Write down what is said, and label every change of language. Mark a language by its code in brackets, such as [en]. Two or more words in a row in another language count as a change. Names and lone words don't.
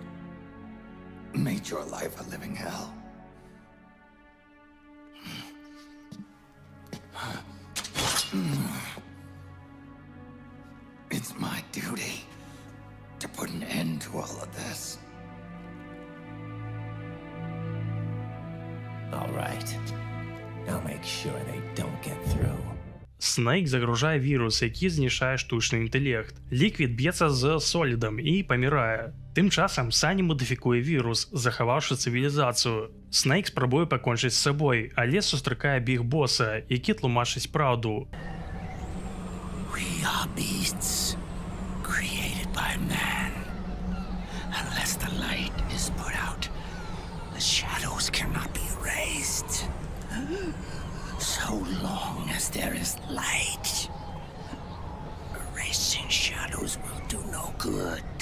[en] Made your life a living hell. It's my duty to put an end to all of this. All right. I'll make sure they don't get through. [be] Снейк загружае вірус, які знішае штучны інтэлект. Ліквід б'ецца з Солідам і памірае. Тым часам Сані модыфікуе вірус, захаваўшы цывілізацыю. Снейк спрабуе пакончыць з сабой, але сустракае Біг Боса, які тлумачыць праўду. [en] We are beasts, created by man. Unless the light is put out, the shadows cannot be erased. So long as there is light, erasing shadows will do no good.